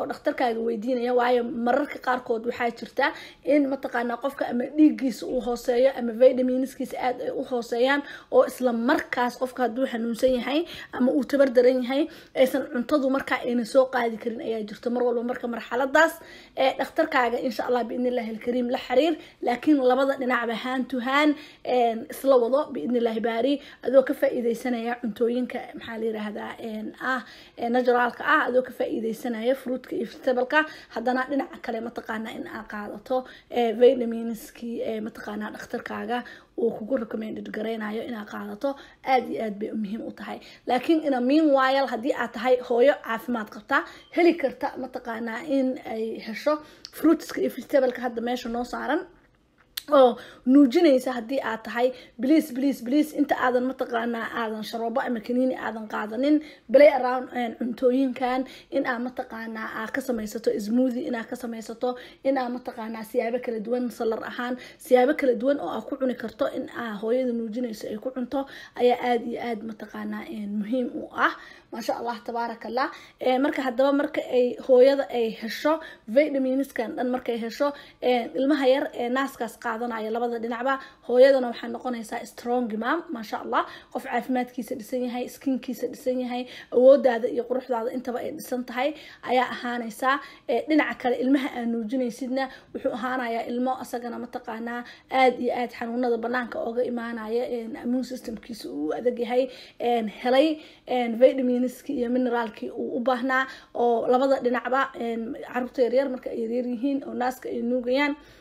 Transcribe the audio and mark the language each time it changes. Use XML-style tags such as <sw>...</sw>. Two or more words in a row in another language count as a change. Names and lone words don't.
<so>dhakhtarkaaga weydiinaya waayo mararka qaarkood waxaa jirta in mataqaanaa qofka ama dhiiggiisa uu hooseeyo ama vitaminiskiisa aad ay u hooseeyaan oo isla markaas qofka hadduu xanuunsan yahay ama uu tabar daran yahay aysan cuntadu markaa ayna soo qaadi karin ayaa jirta mar walba marka marxaladaas dhakhtarkaaga</so> <ar>insha allah biidnillahi alkariim</ar> <so>la xiriir laakiin labada dhinacba</so> <en>hand to hand</en> <so>isla wado</so> <ar>biidnillahi baari</ar> <so>adoo ka faa'iideysanaya cuntooyinka maxaa la yiraahdaa naturalka adoo ka faa'iideysanaya fruitka iyo vegetableka haddana dhinaca kale mataqaanaa in aad qaadato vitaminski mataqaanaa dhakhtarkaaga uu kugu recommended gareynayo inaad qaadato aad iyo aad bay muhiim u tahay laakiin ina meanwhile haddii aad tahay hooyo caafimaad qabta heli karta mataqaanaa in ay hesho fruitska iyo vegetableka hadda meesha noo saaran oo nuujinaysa haddii aad tahay please inta aadan mataqaanaa aadan sharoobo ama kaniini aadan qaadanin</so> <en>play around</en> <so>cuntooyinkan in aad mataqaanaa aad ka samaysato smoothie inaad ka samaysato in aad mataqaanaa siyaabo kala duwan salar ahaan siyaabo kala duwan oo aad ku cuni karto in aad hooyada nuujinayso ay ku cunto ayaa aad iyo aad mataqaanaa muhiim u ah</so> <ar>maasha allah tabaarakallah</ar> <so>marka haddaba marka ay hooyada ay hesho vitaminiskan dhan markay hesho ilmaha yar naaskaas qaadanaya labada dhinacba hooyadana waxay noqonaysaa strong mom</so> <ar>maasha allah</ar> <so>qof caafimaadkiisa dhisan yahay skinkiisa dhisan yahay awoodaada iyo quruxdaada intaba ay dhisan tahay ayaa ahaanaysaa dhinaca kale ilmaha aan nuujinaysidna wuxuu ahaanayaa ilmo asagana mataqaanaa aad iyo aad xanuunada banaanka ooga imaanaya</so> <en>immune systemkiisa</en> <so>uu adag yahay helay vitaminiski iyo mineraalkii uu u baahnaa oo labada dhinacba caruurta yaryar marka ay yaryar yihiin oo naaska ay nuugayaan</so>